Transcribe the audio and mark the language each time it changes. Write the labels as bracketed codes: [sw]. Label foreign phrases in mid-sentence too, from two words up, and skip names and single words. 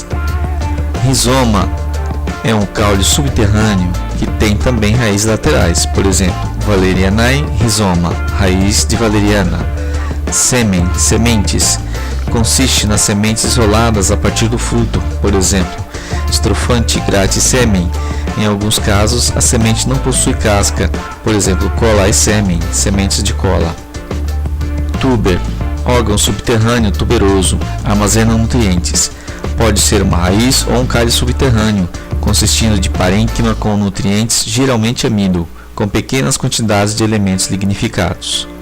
[pt] Rizoma é um caule subterrâneo que tem também raízes laterais. Por exemplo, [la] Valerianae rizoma, [pt] raiz de valeriana. Sêmen, sementes, consiste nas sementes isoladas a partir do fruto. Por exemplo, [la] Strophanthie gratis semen. [pt] Em alguns casos, a semente não possui casca, por exemplo, cola e sêmen, sementes de cola. Tuber, órgão subterrâneo tuberoso, armazena nutrientes. Pode ser uma raiz ou um cálice subterrâneo, consistindo de parênquima com nutrientes, geralmente amido, com pequenas quantidades de elementos lignificados.